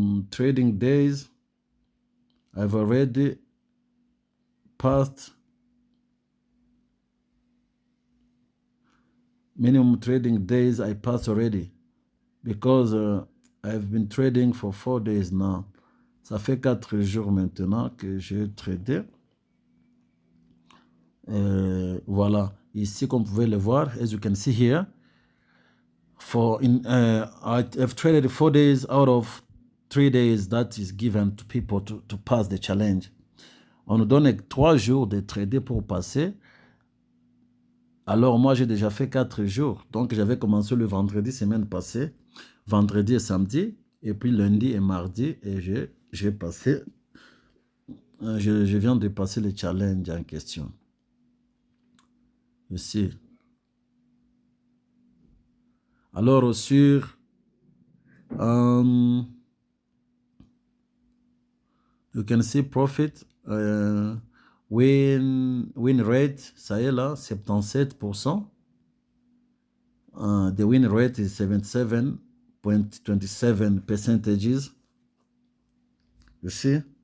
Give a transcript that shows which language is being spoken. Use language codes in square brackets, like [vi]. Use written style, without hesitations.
[en] Trading days, I've already passed minimum trading days. I passed already because I've been trading for 4 days now. [fr] Ça fait 4 jours maintenant que j'ai tradé. Voilà. Ici, comme vous pouvez le voir, [en] as you can see here, I've traded 4 days out of 3 days that is given to people to pass the challenge. [fr] On nous donne 3 jours de trader pour passer. Alors moi, j'ai déjà fait 4 jours. Donc, j'avais commencé le vendredi semaine passée, vendredi et samedi, et puis lundi et mardi, et j'ai passé, je viens de passer le challenge en question. Ici. Alors, sur [en] you can see profit, win rate, [fr] ça y est là, 77%. [en] The win rate is 77.27 percentages. You see?